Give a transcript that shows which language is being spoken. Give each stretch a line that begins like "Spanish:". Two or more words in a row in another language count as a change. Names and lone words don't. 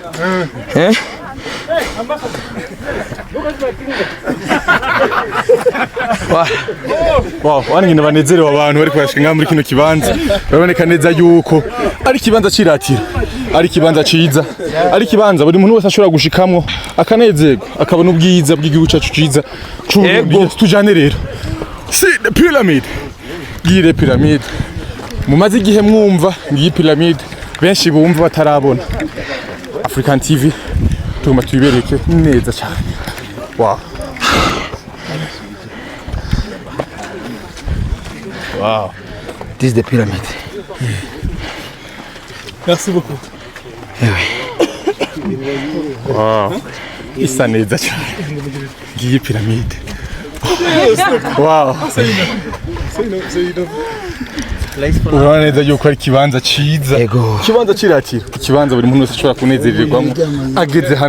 Rundi: wanyine banezerewe abantu bari kwashinga muri kino kibanza baboneka neza yuko ari kibanza ciratira ari kibanza ciza ari kibanza buri muntu wese ashobora gushikamwo akanezerwa akabona ubwiza bw'igihugu cyacu ciza tujane rero si
English: the pyramid
Rundi: gire pyramid mumaze igihe mwumva ngiyi pyramid benshi bumva batarabona African TV tugomba tuyibereke neza cyane wow
English: this is the pyramid.
French: Merci beaucoup.
Rundi: Wow. Isa neza cyane ngiyi pyramide. Wow. Urabona neza yuko ari kibanza ciza. Kibanza ciratira. Kibanza buri muntu wese ashobora kunezererwamo ageze hano.